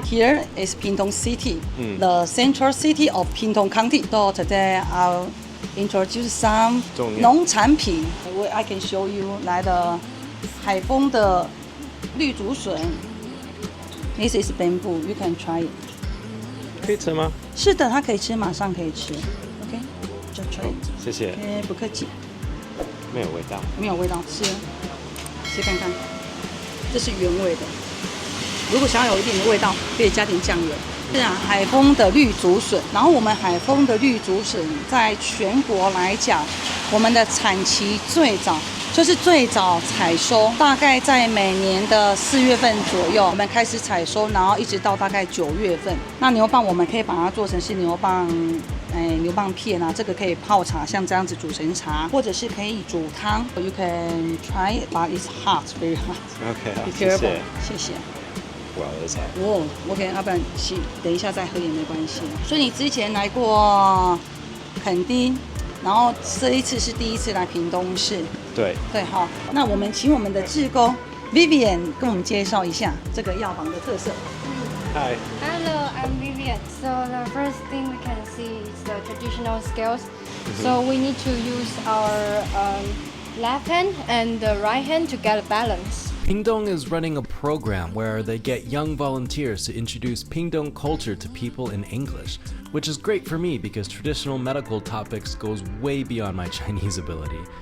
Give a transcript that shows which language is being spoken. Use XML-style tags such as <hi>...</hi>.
<en>Here is Pingtung City, the central city of Pingtung County. So today I'll introduce some</en> <zh>农产品.</zh> <en>I can show you</en> <zh>来的海丰的绿竹笋.</zh> <en>This is bamboo. You can try it.</en> <zh>可以吃吗？是的，它可以吃，马上可以吃。 OK, just try it. 谢谢。不客气。没有味道。没有味道，吃看看。这是原味的。如果想要有一点的味道，可以加点酱油。是啊，海丰的绿竹笋。然后我们海丰的绿竹笋在全国来讲，我们的产期最早。就是最早采收，大概在每年的4月份左右，我们开始采收，然后一直到大概9月份。那牛蒡我们可以把它做成是牛蒡片啊，这个可以泡茶，像这样子煮成茶，或者是可以煮汤。</zh> <en>You can try it, but it's hot, very hot. OK， Be careful.</en> <zh>谢谢。</zh> <en>Wow, that's hot.</en> <zh>哦 ，OK， 要不然等一下再喝也没关系。所以你之前来过垦丁？然后这一次是第一次来屏东市，对，好，那我们请我们的志工 Vivian 跟我们介绍一下这个药房的特色。</zh> <en>Hi. Hello, I'm Vivian. So the first thing we can see is the traditional scales. So we need to use our left hand and the right hand to get a balance. Pingtung is running a program where they get young volunteers to introduce Pingtung culture to people in English, which is great for me because traditional medical topics goes way beyond my Chinese ability.</en>